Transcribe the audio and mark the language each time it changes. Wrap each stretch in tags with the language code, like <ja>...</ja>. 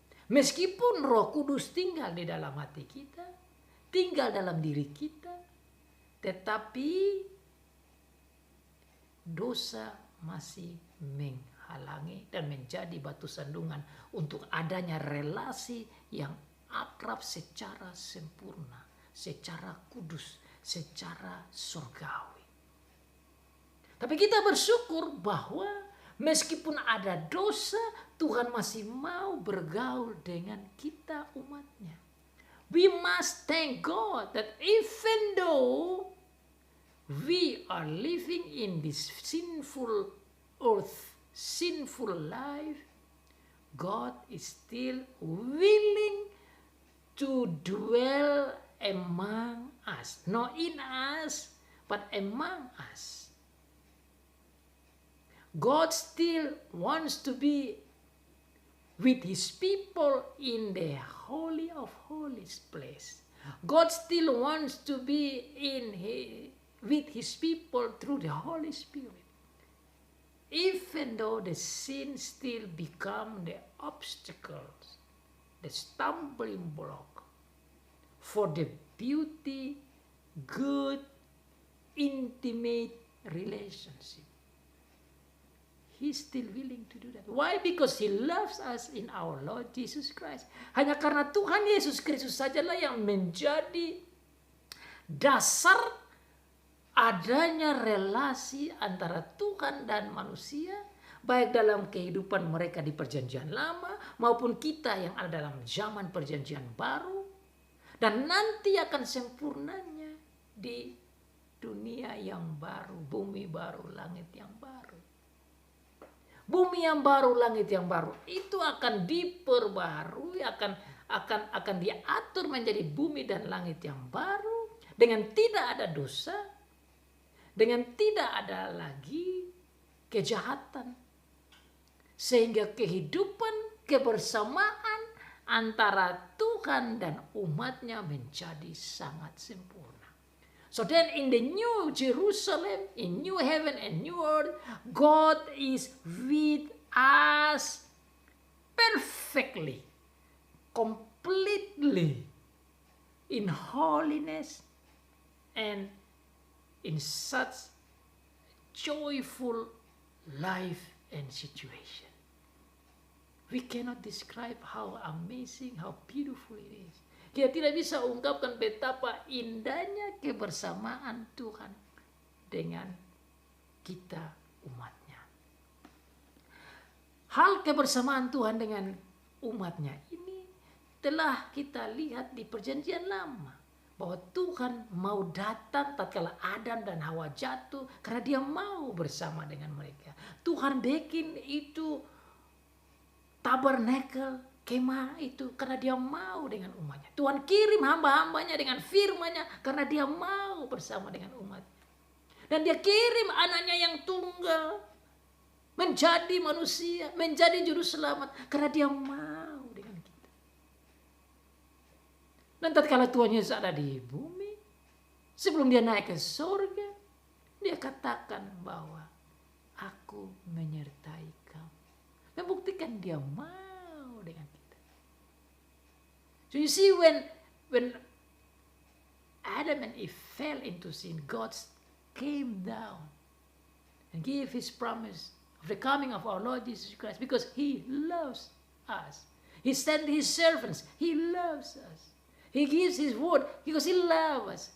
<id>meskipun Roh Kudus tinggal di dalam hati kita, tinggal dalam diri kita, tetapi dosa masih menghalangi dan menjadi batu sandungan untuk adanya relasi yang akrab secara sempurna, secara kudus, secara surgawi. Tapi kita bersyukur bahwa meskipun ada dosa, Tuhan masih mau bergaul dengan kita umatnya.</id> <en>We must thank God that even though we are living in this sinful earth, sinful life, God is still willing to dwell among us. Not in us, but among us. God still wants to be with his people in the Holy of Holies place. God still wants to be with his people through the Holy Spirit. Even though the sin still become the obstacles, the stumbling block for the beauty, good, intimate relationship. He's still willing to do that. Why? Because he loves us in our Lord Jesus Christ.</en> <id>Hanya karena Tuhan Yesus Kristus sajalah yang menjadi dasar adanya relasi antara Tuhan dan manusia, baik dalam kehidupan mereka di perjanjian lama maupun kita yang ada dalam zaman perjanjian baru, dan nanti akan sempurnanya di dunia yang baru, bumi baru, langit yang baru. Bumi yang baru, langit yang baru itu akan diperbarui, akan diatur menjadi bumi dan langit yang baru dengan tidak ada dosa, dengan tidak ada lagi kejahatan, sehingga kehidupan kebersamaan antara Tuhan dan umatnya menjadi sangat sempurna.</id> <en>So then in the new Jerusalem, in new heaven and new earth, God is with us perfectly, completely, in holiness and in such joyful life and situation. We cannot describe how amazing, how beautiful it is.</en> <id>Kita tidak bisa ungkapkan betapa indahnya kebersamaan Tuhan dengan kita umatnya. Hal kebersamaan Tuhan dengan umatnya ini telah kita lihat di perjanjian lama. Bahwa Tuhan mau datang tatkala Adam dan Hawa jatuh karena dia mau bersama dengan mereka. Tuhan bikin itu tabernakel, kemah itu karena dia mau dengan umatnya. Tuhan kirim hamba-hambanya dengan firman-Nya karena dia mau bersama dengan umatnya. Dan dia kirim anaknya yang tunggal menjadi manusia, menjadi juru selamat karena dia mau dengan kita. Dan tatkala Tuhan Yesus ada di bumi, sebelum dia naik ke surga, dia katakan bahwa aku menyertai kamu. Membuktikan dia mau dengan kita.</id> <en>So you see when Adam and Eve fell into sin, God came down and gave his promise of the coming of our Lord Jesus Christ because he loves us. He sent his servants. He loves us. He gives his word because he loves us.</en>